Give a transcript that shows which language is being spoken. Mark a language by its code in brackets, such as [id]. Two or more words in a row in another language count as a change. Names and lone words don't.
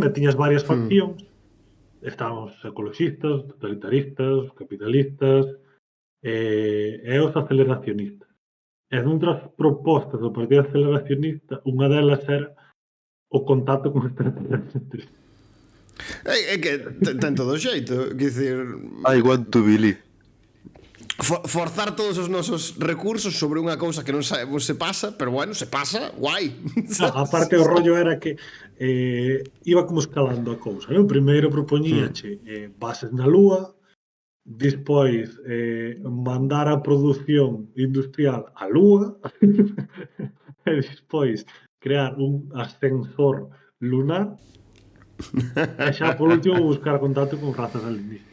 [gl] E tiñas varias faccións. Estaban os ecologistas, os totalitaristas, os capitalistas e os aceleracionistas. E doutras propostas do Partido Aceleracionista, unha delas era o contacto con extraterrestres. É que ten todo o xeito, quer dicir, [en] I want to believe. [gl] forzar todos os nosos recursos sobre unha cousa que non sabemos se pasa, pero bueno, se pasa, guai. No, aparte o rollo era que iba como escalando a cousa, non? Primeiro propoñíache bases na Lúa, despois mandar a produción industrial á Lúa e despois crear un ascensor lunar e xa por último buscar contacto con razas alienígenas.